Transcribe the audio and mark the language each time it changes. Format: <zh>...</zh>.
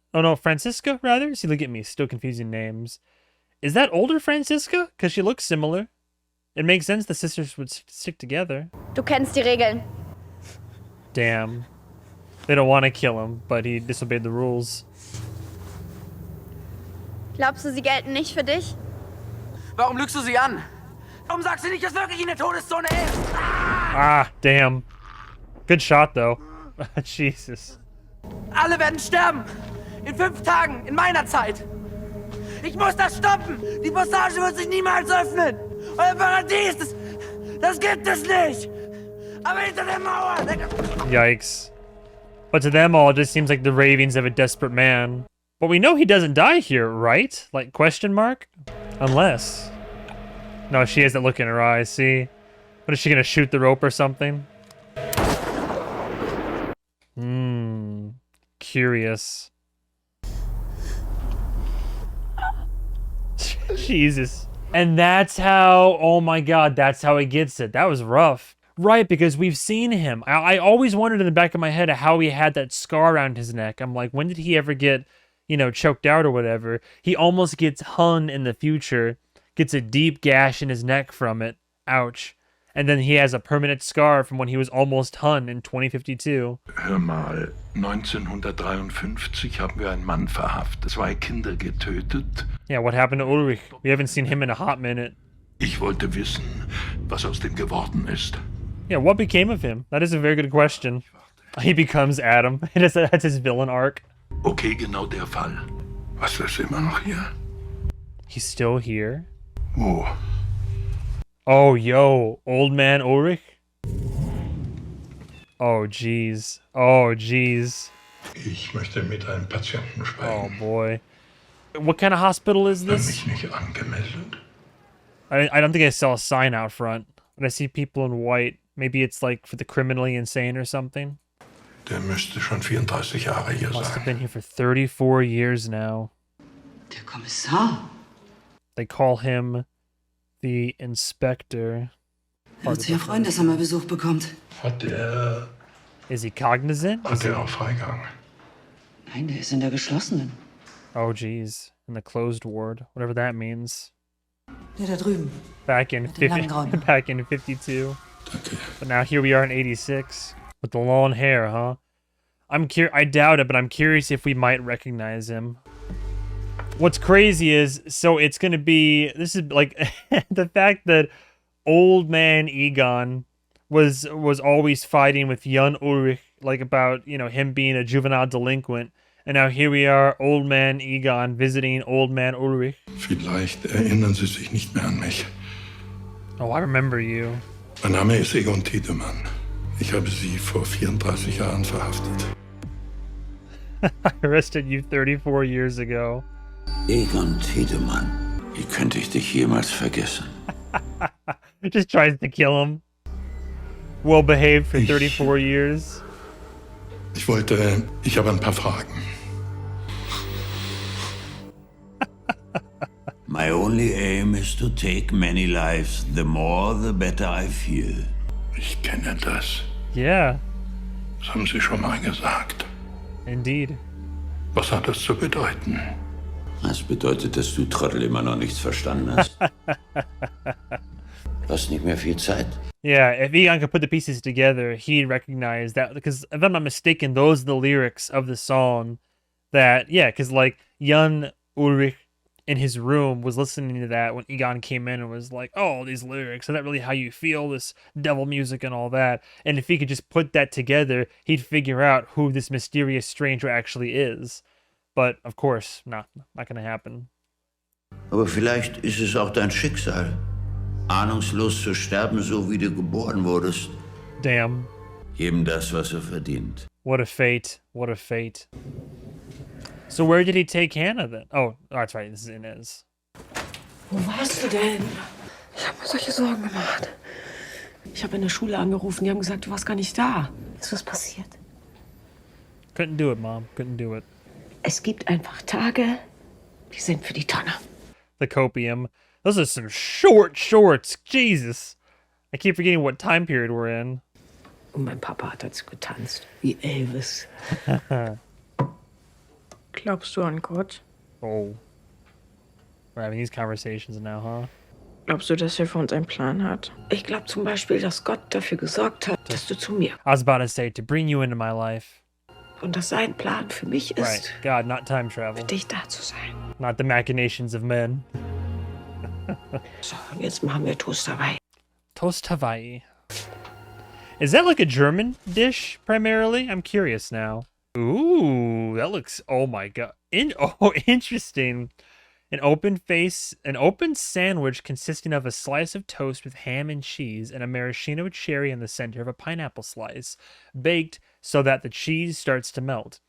<en>Oh no, Francisca rather. See, look at me, still confusing names. Is that older Francisca? Because she looks similar. It makes sense the sisters would stick together.</en> <de>Du kennst die Regeln.</de> <en>Damn. They don't want to kill him, but he disobeyed the rules.</en> <de>Glaubst du, sie gelten nicht für dich? Warum lügst du sie an? Warum sagst du nicht, dass wirklich in der Todeszone ist?</de> <en>Ah, damn. Good shot, though. Jesus.</en> <de>Alle werden sterben. In 5 Tagen, in meiner Zeit. Ich muss das stoppen. Die Passage wird sich niemals öffnen. Euer Paradies, das gibt es nicht. Aber hinter der Mauer...</de> <en>Yikes. But to them all, it just seems like the ravings of a desperate man. But we know he doesn't die here, right? Like, question mark? Unless... No, she has that look in her eyes, see? What, is she gonna shoot the rope or something? Curious. Jesus. And that's how, oh my god, that's how he gets it. That was rough. Right, because we've seen him. I always wondered in the back of my head how he had that scar around his neck. I'm like, when did he ever get, you know, choked out or whatever? He almost gets hung in the future, gets a deep gash in his neck from it. Ouch. And then he has a permanent scar from when he was almost hung in 2052.</en> <de>Hör mal, 1953 haben wir einen Mann verhaftet, 2 Kinder getötet.</de> <en>Yeah, what happened to Ulrich? We haven't seen him in a hot minute.</en> <de>Ich wollte wissen, was aus dem geworden ist.</de> <en>Yeah, what became of him? That is a very good question. He becomes Adam. That's his villain arc.</en> <de>Okay, genau der Fall. Was ist immer noch hier?</de> <en>He's still here?</en> <de>Wo?</de> <en>Oh, yo, old man Ulrich? Oh, jeez. Oh, jeez.</en> <de>Ich möchte mit einem Patienten sprechen.</de> <en>Oh, boy. What kind of hospital is this?</en> <de>Mich nicht angemeldet.</de> <en>I don't think I saw a sign out front, but I see people in white. Maybe it's like for the criminally insane or something.</en> <de>Der müsste schon 34 Jahre hier</de> <en>Must have</en> <de>sein.</de> <en>been here for 34 years now.</en> <de>Der Kommissar.</de> <en>They call him the inspector.</en> <de>Wird sich ja freuen, dass er mal Besuch bekommt. Hat er...</de> <en>Is he cognizant?</en> <de>Hat er auch Freigang? Nein, der ist in der geschlossenen.</de> <en>Oh, geez. In the closed ward. Whatever that means.</en> <de>Der da drüben.</de> <en>Back in,</en> <de>Mit dem langen Grauen.</de> <en>back in 52.</en> <de>Danke.</de> <en>But now here we are in 86. With the long hair, huh? I doubt it, but I'm curious if we might recognize him. What's crazy is, so it's gonna be, this is like, the fact that old man Egon was always fighting with young Ulrich, like about, you know, him being a juvenile delinquent. And now here we are, old man Egon visiting old man Ulrich.</en> <de>Vielleicht erinnern Sie sich nicht mehr an mich.</de> <en>Oh, I remember you.</en> <de>Mein Name ist Egon Tiedemann. Ich habe Sie vor 34 Jahren verhaftet.</de> <en>I arrested you 34 years ago.</en> <de>Egon Tiedemann, wie könnte ich dich jemals vergessen?</de> <en>Just tries to kill him. Well behaved for 34 years.</en> <de>Ich habe ein paar Fragen.</de> <en>My only aim is to take many lives. The more, the better I feel.</en> <de>Ich kenne das.</de> <en>Yeah.</en> <de>Das haben Sie schon mal gesagt.</de> <en>Indeed.</en> <de>Was hat das zu bedeuten? Das bedeutet, dass du Trottel immer noch nichts verstanden hast. Du hast nicht mehr viel Zeit.</de> <en>Yeah, if Egon could put the pieces together, he'd recognize that, because if I'm not mistaken, those are the lyrics of the song that, yeah, because like young Ulrich in his room was listening to that when Egon came in and was like, oh, these lyrics, is that really how you feel, this devil music and all that? And if he could just put that together, he'd figure out who this mysterious stranger actually is. But, of course, not gonna happen.</en> <de>Aber vielleicht ist es auch dein Schicksal, ahnungslos zu sterben, so wie du geboren wurdest.</de> <en>Damn.</en> <de>Jedem das, was verdient.</de> <en>What a fate. What a fate. So where did he take Hannah then? Oh, that's right. This is Inez.</en> <de>Wo warst du denn? Ich habe mir solche Sorgen gemacht. Ich habe in der Schule angerufen. Die haben gesagt, du warst gar nicht da. Ist was passiert?</de> <en>Couldn't do it, Mom. Couldn't do it.</en> <de>Es gibt einfach Tage, die sind für die Tonne.</de> <en>The copium. Those are some short shorts. Jesus. I keep forgetting what time period we're in.</en> <de>Und mein Papa hat dazu getanzt. Wie Elvis. Glaubst du an Gott?</de> <en>Oh. We're having these conversations now, huh?</en> <de>Glaubst du, dass er für uns einen Plan hat? Ich glaube zum Beispiel, dass Gott dafür gesorgt hat, dass du zu mir.</de> <en>I was about to say, to bring you into my life.</en> <de>Und dass sein Plan für mich ist,</de> <en>Right. God, not time travel.</en> <de>für dich da zu sein.</de> <en>Not the machinations of men.</en> <de>So, jetzt machen wir Toast Hawaii.</de> <en>Toast Hawaii. Is that like a German dish primarily? I'm curious now. Ooh, that looks, oh my god. Interesting. An open sandwich consisting of a slice of toast with ham and cheese and a maraschino cherry in the center of a pineapple slice, baked so that the cheese starts to melt.</en>